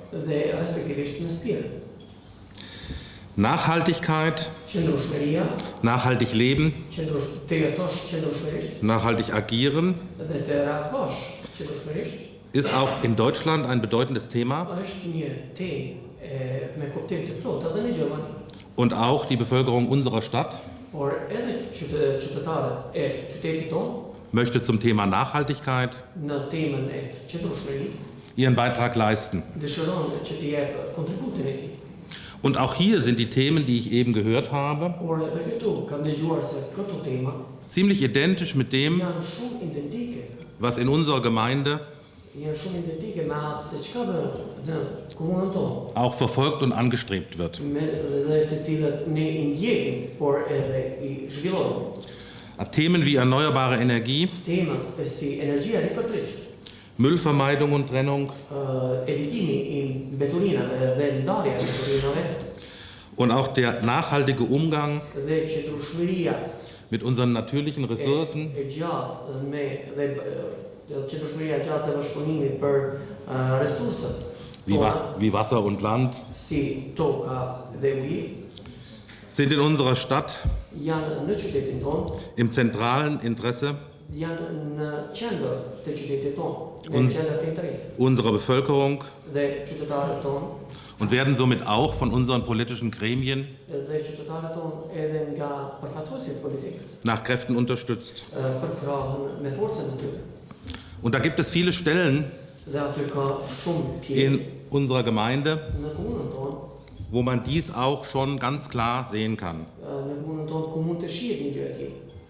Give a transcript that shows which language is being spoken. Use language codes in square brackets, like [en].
[sq] dhe respektivisht me Stirën. [de] Nachhaltigkeit, [sq] Qëndrueshmëria, [de] nachhaltig leben, [sq] të jetosh qëndrueshmërisht [de] nachhaltig agieren [sq] dhe të reagosh qëndrueshmërisht [de] ist auch in Deutschland ein bedeutendes Thema [sq] është një temë me kuptim të plotë edhe në Gjermani. [de] und auch die Bevölkerung unserer Stadt [sq] Por edhe qytetarët e qytetit tonë [de] möchte zum Thema Nachhaltigkeit [sq] në temën e qëndrueshmërisë [de] ihren Beitrag leisten. [sq] dëshiron që të jep kontributin e tij. [de] Und auch hier sind die Themen, die ich eben gehört habe, [sq] Por edhe këtu kam dëgjuar se këto tema [de] ziemlich identisch mit dem, [sq] janë shumë identike. [de] was in unserer Gemeinde [sq] Janë shumë identike me atë se çka bëhet në komunën tonë, [de] auch verfolgt und angestrebt wird. [sq] dhe të cilët ne i ndjekim, por edhe i zhvillojmë. [de] Themen wie erneuerbare Energie, [sq] Temat si energjia ripërtërisht, [de] Müllvermeidung und Trennung [sq] evitimi i mbeturinave dhe ndarja e mbeturinave [de] und auch der nachhaltige Umgang [sq] dhe qëndrueshmëria [de] mit unseren natürlichen Ressourcen [sq] e gjatë me dhe qëndrueshmëria e gjatë dhe bashkëpunimit për resurset [de] wie Wasser und Land [sq] si toka dhe uji [de] sind in unserer Stadt [sq] janë në qytetin tonë, [de] im zentralen Interesse [sq] janë në qendër të qytetit tonë, në qendër të interesit [de] unserer Bevölkerung [sq] dhe qytetarët tonë [de] und werden somit auch von unseren politischen Gremien [sq] dhe qytetarët tonë edhe nga përfaqësuesit politik [de] nach Kräften unterstützt. [sq] përkrahën me forcën e tyre. [de] Und da gibt es viele Stellen [sq] Dhe aty ka shumë [de] in [sq] pjesë [de] unserer Gemeinde, [sq] në komunën tonë, [de] wo man dies auch schon ganz klar sehen kann. [sq] në komunën tonë ku mund të shihet një gjë e tillë.